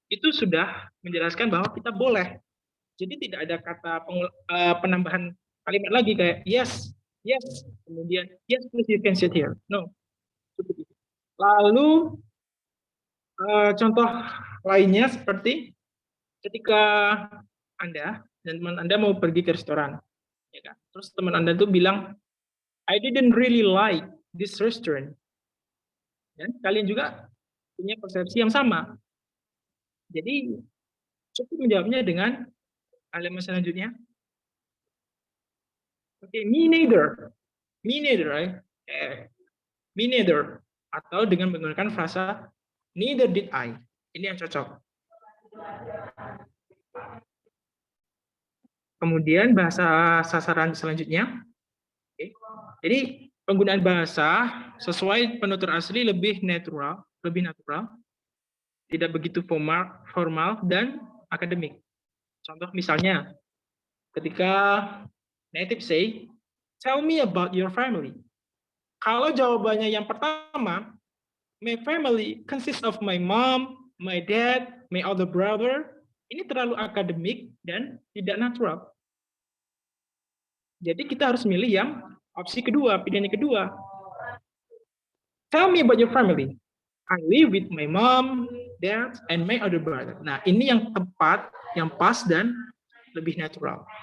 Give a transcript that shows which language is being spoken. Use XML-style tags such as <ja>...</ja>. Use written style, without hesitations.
<id>Itu sudah menjelaskan bahwa kita boleh. Jadi tidak ada kata penambahan kalimat lagi kayak yes, yes, kemudian</id> <en>yes, please you can sit here.</en> <id>No, cukup itu. Lalu contoh lainnya seperti ketika Anda dan teman Anda mau pergi ke restoran, ya kan? Terus teman Anda tuh bilang,</id> <en>I didn't really like this restaurant.</en> <id>Dan kalian juga punya persepsi yang sama. Jadi cukup menjawabnya dengan kalimat selanjutnya.</id> <en>Oke, me neither. Me neither, right? Me neither.</en> <id>Atau dengan menggunakan frasa</id> <en>neither did I.</en> <id>Ini yang cocok. Kemudian bahasa sasaran selanjutnya. Oke. Jadi penggunaan bahasa sesuai penutur asli lebih natural, tidak begitu formal dan akademik. Contoh misalnya, ketika</id> <en>native say, tell me about your family.</en> <id>Kalau jawabannya yang pertama,</id> <en>my family consists of my mom, my dad, my older brother,</en> <id>ini terlalu akademik dan tidak natural. Jadi kita harus milih yang opsi kedua, pilihan yang kedua.</id> <en>Tell me about your family. I live with my mom, dad, and my older brother.</en> <id>Nah, ini yang tepat, yang pas, dan lebih natural.</id>